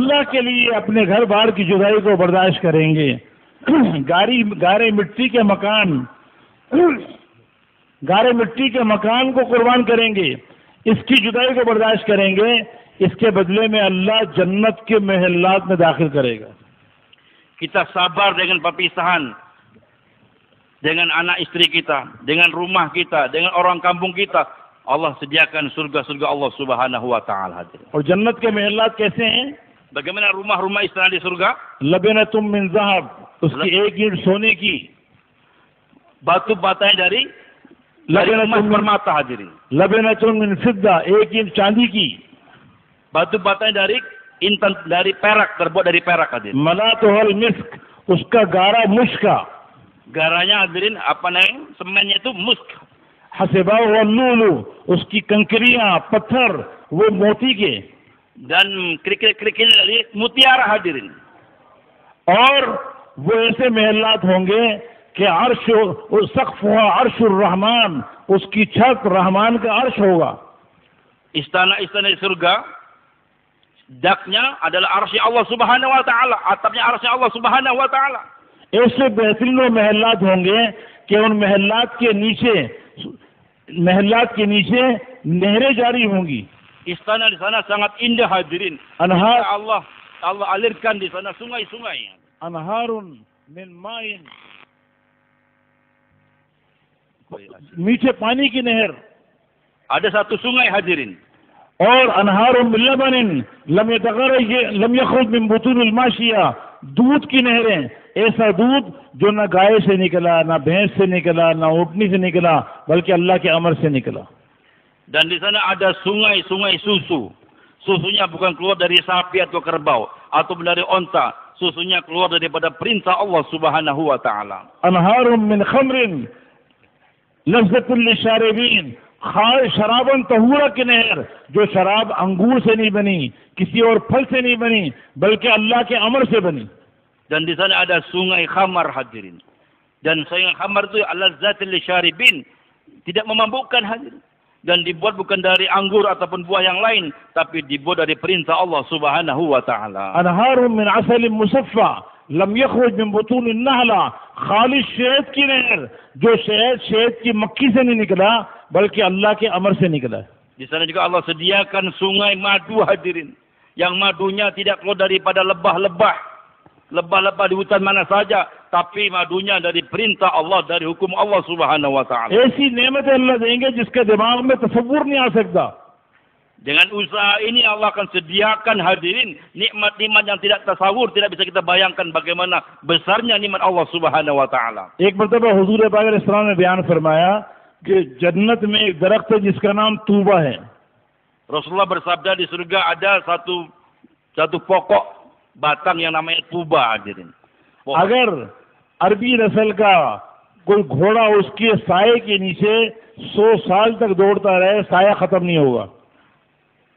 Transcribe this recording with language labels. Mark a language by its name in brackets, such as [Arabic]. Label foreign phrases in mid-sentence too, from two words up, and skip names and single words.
[Urdu] اللہ کے لیے اپنے گھر بار کی جدائی کو برداشت کریں گے، گارے مٹی کے مکان کو قربان کریں گے، اس کی جدائی کو برداشت کریں گے، اس کے بدلے میں اللہ جنت کے محلات میں داخل کرے گا. [Indonesian] Kita sabar dengan perpisahan dengan anak istri kita, dengan rumah kita, dengan orang kampung kita. Allah sediakan surga-surga Allah [Arabic] سبحانه وتعالى. [Urdu] اور جنت کے محلات کیسے ہیں? [Indonesian] Bagaimana rumah-rumah istana di surga? [Arabic] لبنة من ذهب, [Urdu] اس کی ایک اینٹ سونے کی. [Indonesian] Batu batanya dari emas permata, hadirin. [Arabic] لبنة من فضة, [Urdu] ایک اینٹ چاندی کی. [Indonesian] Batu batanya dari intan, dari perak, terbuat dari perak, hadirin. [Arabic] ملاط المسك, [Urdu] اس کا گارا مشک کا. [Indonesian] Garanya, hadirin, apa namanya? Semennya itu musk. [Arabic] حصباء ولؤلؤ, [Urdu] اس کی کنکریاں پتھر وہ موتی کے. [Indonesian] Dan kerikil-kerikil dari mutiara, hadirin. [Urdu] اور وہ ایسے محلات ہوں گے کہ [Arabic] عرش سقف عرش الرحمن, [Urdu] اس کی چھت رحمان کا عرش ہوگا. [Indonesian] Istana-istana di surga, daknya adalah arsy Allah [Arabic] سبحانه وتعالى, [Indonesian] atapnya arsy Allah [Arabic] سبحانه وتعالى. [Urdu] ایسے بہترین محلات ہوں گے کہ ان محلات کے نیچے نہریں جاری ہوں گی. Istana di sana sangat indah, hadirin. अनहार [Indonesian] Allah alirkan di sana sungai-sungai. [Arabic] أنهار من ماء, [Urdu] میٹھے پانی کی نہر. [Indonesian] Ada satu sungai, hadirin. [Arabic] और أنهار من لبن لم يخرج من بطون الماشية, [Urdu] دودھ کی نہریں. ایسا دودھ جو نہ گائے سے نکلا، نہ بھینس سے نکلا، نہ اونٹنی سے نکلا، بلکہ اللہ کے امر سے نکلا. [Indonesian] Dan di sana ada sungai-sungai susu. Susunya bukan keluar dari sapi atau kerbau atau dari onta. Susunya keluar daripada perintah Allah [Arabic] سبحانه وتعالى. أنهار من خمر لذة للشاربين, شرابا طهورا [Urdu] کی نہر، جو شراب انگور سے نہیں بنی، کسی اور پھل سے نہیں بنی، بلکہ اللہ کے امر سے بنی. [Indonesian] Dan di sana ada sungai khamar, hadirin. Dan sungai khamar itu [Arabic] اللذة للشاربين, [Indonesian] tidak memabukkan, hadirin. Dan dibuat bukan dari anggur ataupun buah yang lain, tapi dibuat dari perintah Allah [Arabic] سبحانه وتعالى. أنهار من عسل مصفى لم يخرج من بطون النحل, [Urdu] خالص شہد کی نہر، جو شہد کی مکھی سے نہیں نکلا، بلکہ اللہ کے امر سے نکلا. [Indonesian] Di sana juga Allah sediakan sungai madu, hadirin. Yang madunya tidak keluar daripada lebah-lebah di hutan mana saja, tapi madunya dari perintah Allah, dari hukum Allah [Arabic] سبحانه وتعالى. [Urdu] ایسی نعمتیں اللہ دیں گے جس کے دماغ میں تصور نہیں آ سکتا. [Indonesian] Dengan usaha ini Allah akan sediakan, hadirin, nikmat-nikmat yang tidak tasawur, tidak bisa kita bayangkan bagaimana besarnya nikmat Allah [Arabic] سبحانه وتعالى. [Urdu] ایک مرتبہ حضور پاک علیہ السلام نے بیان فرمایا کہ جنت میں ایک درخت ہے جس کا نام طوبیٰ ہے. [Indonesian] Rasulullah bersabda, di surga ada satu pokok batang yang namanya tuba, hadirin. [Urdu] اگر عربی نسل کا کوئی گھوڑا اس کے سائے کے نیچے 100 سال تک دوڑتا رہے، سایہ ختم نہیں ہوگا.